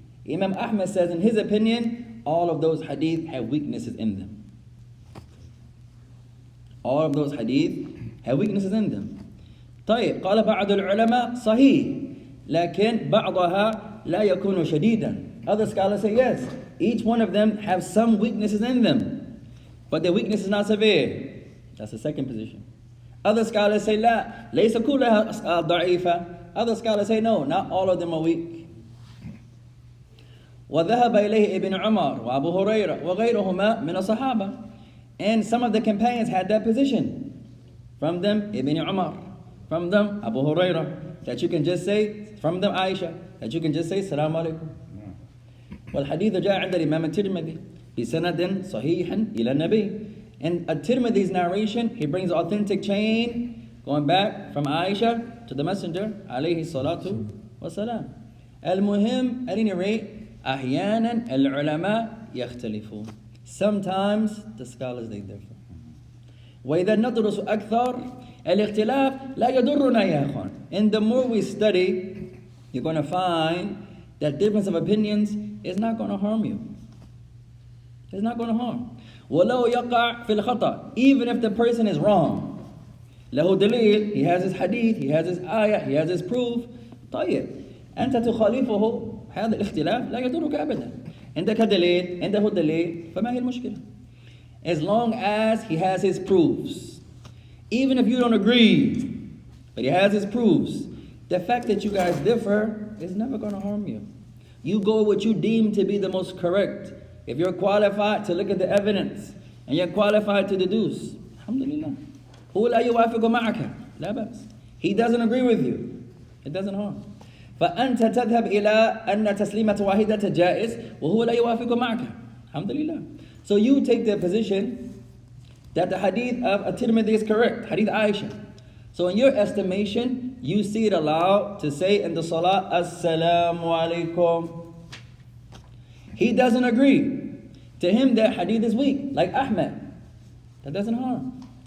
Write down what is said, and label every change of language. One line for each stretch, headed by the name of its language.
English: Imam Ahmad says in his opinion all of those hadith have weaknesses in them. All of those hadith have weaknesses in them.
Arabic: طيب قال بعض العلماء صحيح لكن بعضها لا يكون شديدا.
English: Other scholars say yes, each one of them have some weaknesses in them, but their weakness is not severe. That's the second position. Other scholars say
Arabic: لا ليس كلها ضعيفة.
English: Other scholars say no, not all of them are weak.
Arabic: وذهب إليه ابن عمر وأبو هريرة وغيرهما من الصحابة.
English: And some of the companions had that position. From them, Ibn Umar. From them, Abu Hurairah. That you can just say, from them, Aisha. That you can just say, Salaam alaikum.
Arabic: والحديث جاء عند الإمام الترمذي بسند صحيح إلى النبي.
English: And at-Tirmidhi's narration, he brings authentic chain going back from Aisha to the Messenger
Arabic: عليه الصلاة والسلام. المهم,
English: at any rate,
Arabic: أحيانا العلماء يختلفون.
English: Sometimes the scholars they differ.
Arabic: وإذا ندرس أكثر الاختلاف لا يضرنا يا أخوان.
English: And the more we study, you're going to find that difference of opinions is not going to harm you. It's not going to harm.
Arabic: ولو يقع في الخطأ,
English: even if the person is wrong.
Arabic: له دليل,
English: he has his hadith, he has his ayah, he has his proof.
Arabic: طيب أنت تخالفه هذا الاختلاف لا يضرك أبدا. عندك دليل, عنده دليل, فما هي المشكلة?
English: As long as he has his proofs. Even if you don't agree, but he has his proofs, the fact that you guys differ is never going to harm you. You go what you deem to be the most correct. If you're qualified to look at the evidence and you're qualified to deduce, alhamdulillah.
Arabic: هو لا يوافق معك, لا بأس.
English: He doesn't agree with you, it doesn't harm.
Arabic: فأنت تذهب إلى أن تسليمة واحدة جائز وهو لا يوافق معك. Alhamdulillah.
English: So you take the position that the hadith of At-Tirmidhi is correct, hadith Aisha. So in your estimation, you see it allowed to say in the salah, Assalamu alaikum. He doesn't agree. To him, that hadith is weak, like Ahmed. That doesn't harm.